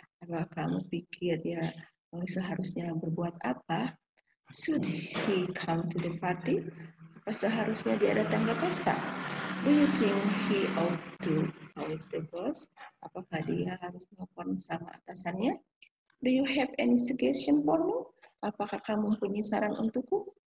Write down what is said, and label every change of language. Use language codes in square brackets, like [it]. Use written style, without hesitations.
[id] Apakah kamu pikir dia seharusnya berbuat apa? [en] Should he come to the party? [id] Apa seharusnya dia datang ke pesta? [en] Do you think he ought to call the boss? [id] Apakah dia harus telepon sama atasannya? [en] Do you have any suggestion for me? [id] Apakah kamu punya saran untukku?